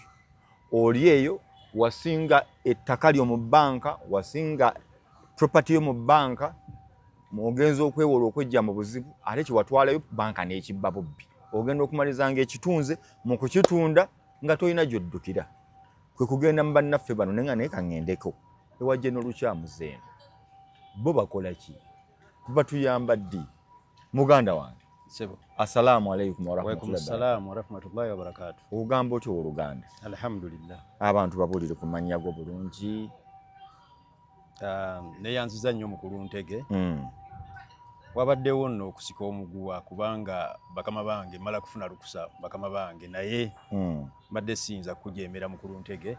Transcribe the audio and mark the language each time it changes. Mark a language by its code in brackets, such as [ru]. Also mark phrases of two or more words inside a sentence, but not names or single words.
[lg] Oli eyo wasinga ettaka lyo mu bbanka, wasinga property yo mu bbanka, ogenza okwewola okwejja mu buzibu ate kyewatwalayo bbanka n'ekibba bubbi. Ogenda okumalizanga ekitunze mu kukitunda nga tolina gy'oddukira. Kwe kugenda mu bannaffe bano naye kaŋŋendeko ewa General Luchamuzi eno. Bo bakola ki? Batuyamba ddi? Muganda wange. Sebo. [ar] السلام عليكم ورحمة الله وبركاته. [lg] Ogamba otya Oluganda? Alhamdulillah. Abantu babulire ku mannya go bulungi. Neyanziza nnyo Mukulu Ntege. Wabaddewo nno okusika omuguwa kubanga bakama bange mala kufuna lukusa bakama bange naye mbadde siyinza kujeemera Mukulu Ntege.